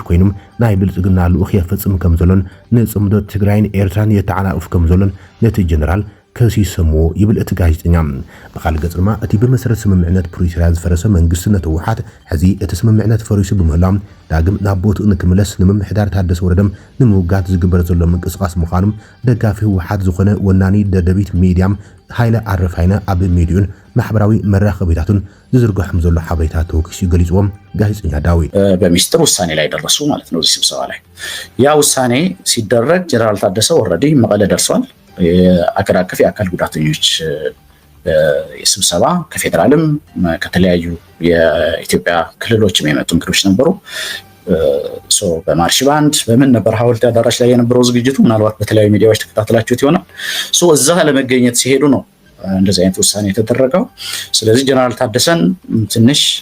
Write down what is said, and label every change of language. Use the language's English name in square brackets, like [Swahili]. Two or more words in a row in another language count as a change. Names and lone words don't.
[Tigrinya] ኮይኖም ናይ ብልጽግና ልኡኽ የፈጽም ከም ዘሎን ንጽምዶ ትግራይን ኤርትራን የተዓናቅፍ ከም ዘሎን ነቲ ጀነራል ከሲሰምዎ ይብል እቲ ጋዜጠኛ። ብኻልእ ገጽ ድማ እቲ ብመሰረት ስምምዕነት ፕሪቶርያ ዝፈረሰ መንግስቲ ነቲ ህወሓት ሕዚ እቲ ስምምዕነት ፈሪሱ ብምህላው ዳግም ናብ ቦትኡ ንክምለስ ንምምሕዳር ታደሰ ወረደም ንምውጋት ዝግበር ዘሎ ምንቅስቃስ ምዃኑም ደጋፊ ህወሓት ዝኾነ ወናኒ ደደቢት ሚድያም ሃይለ ኣረፋይነ ኣብ ሚድዩን ማሕበራዊ መራኸቢታቱን ዝዝርግሖም ዘሎ ሓበሬታ ተወኪሱ ገሊጽዎም ጋዜጠኛ ዳዊት [Amharic] በሚስጥር ውሳኔ ላይ ደረሱ ማለት ነው። እዚህ ስብሰባ ላይ ያ ውሳኔ ሲደረግ ጀነራል ታደሰ ኦልሬዲ መቀለ ደርሷል። የአገር አቀፍ የአካል ጉዳተኞች ስብሰባ ከፌደራልም ከተለያዩ የኢትዮጵያ ክልሎችም የመጡ እንግዶች ነበሩ። በማርሽ ባንድ በምን ነበር ሐውልት አዳራሽ ላይ የነበረው ዝግጅቱ። ምናልባት በተለያዩ ሚዲያዎች ተከታተላችሁት ይሆናል። እዛ ለመገኘት ሲሄዱ ነው እንደዚህ አይነት ውሳኔ የተደረገው። ስለዚህ ጀነራል ታደሰን ትንሽ